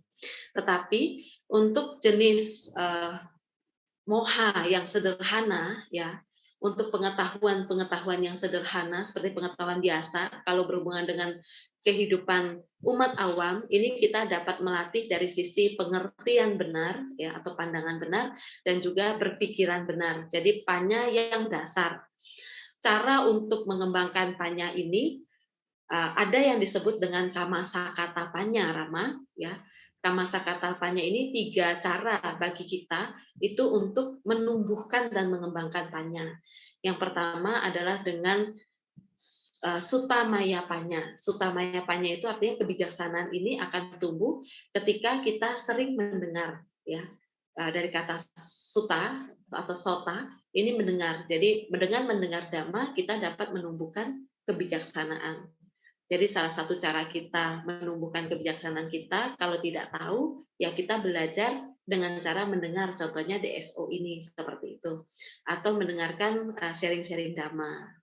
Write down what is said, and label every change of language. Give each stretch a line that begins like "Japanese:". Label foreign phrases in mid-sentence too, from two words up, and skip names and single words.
Indonesian: Tetapi untuk jenis moha yang sederhana, ya, untuk pengetahuan yang sederhana seperti pengetahuan biasa, kalau berhubungan dengan kehidupan umat awam, ini kita dapat melatih dari sisi pengertian benar ya atau pandangan benar dan juga berpikiran benar. Jadi panya yang dasar. Cara untuk mengembangkan panya ini ada yang disebut dengan
Pali: kamasakata panya,
Indonesian: Rama ya.
Pali: Kamasakata panya
Indonesian: ini 3 cara bagi kita itu untuk menumbuhkan dan mengembangkan panya. Yang pertama adalah dengan
Pali: sutamaya panya. Sutamaya panya
Indonesian: itu artinya kebijaksanaan ini akan tumbuh ketika kita sering mendengar ya. Dari kata suta atau sota ini mendengar. Jadi mendengar dhamma kita dapat menumbuhkan kebijaksanaan. Jadi salah satu cara kita menumbuhkan kebijaksanaan kita, kalau tidak tahu, ya kita belajar dengan cara mendengar, contohnya DSO ini seperti itu, atau mendengarkan sharing-sharing dhamma.